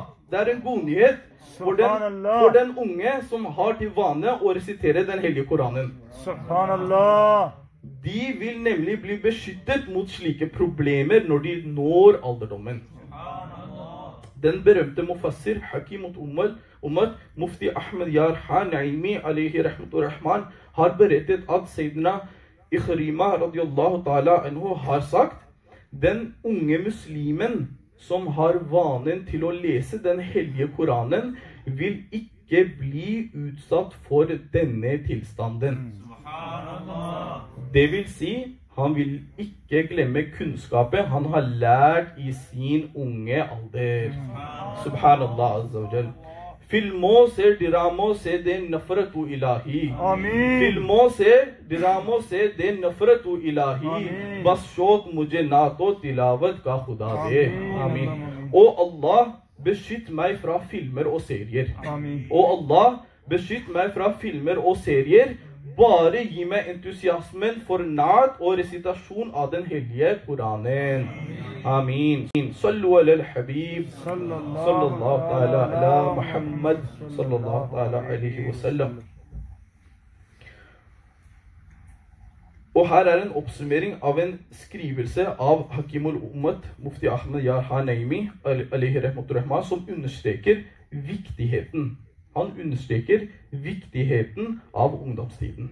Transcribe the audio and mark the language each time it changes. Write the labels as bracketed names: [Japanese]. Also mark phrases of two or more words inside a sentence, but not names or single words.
[Norwegian] Det er en god nyhet for den unge som har til vane å resitere den hellige Koranen. Subhanallah! De vil nemlig bli beskyttet mot slike problemer når de når alderdommen. Den berømte mufassir Hakim Umar, Mufti Ahmed Yar Naimi [Arabic] عليه الرحمن, [Norwegian] har berettet at Sayyidina Ikhrima [Arabic] رضي الله تعالى عنه [Norwegian] har sagt: den unge muslimen som har vanen til å lese den hellige Koranen, vil ikke bli utsatt for denne tilstanden. Det vil si, han vil ikke glemme kunnskapet han har lært i sin unge alder. [Arabic] سبحان الله عز وجل. [Urdu] فلموں سے ڈراموں سے دے نفرت الٰہی، فلموں سے ڈراموں سے دے نفرت الٰہی، بس شوق مجھے نہ تو تلاوت کا خدا دے. [Norwegian] Amin. O Allah, beskytt meg fra filmer og serier. O Allah, beskytt meg fra filmer og serier. Bare gi meg entusiasmen for naat og resitasjon av den hellige Koranen. Amin. [Arabic] صلوا على الحبيب، صلى الله تعالى على محمد، صلى الله تعالى عليه وسلم. [Norwegian] Og her er en oppsummering av en skrivelse av Hakimul Ummat, Mufti Ahmed Yar Naimi, [Arabic] عليه رحمة الله, [Norwegian] som understreker viktigheten. Han understreker viktigheten av ungdomstiden.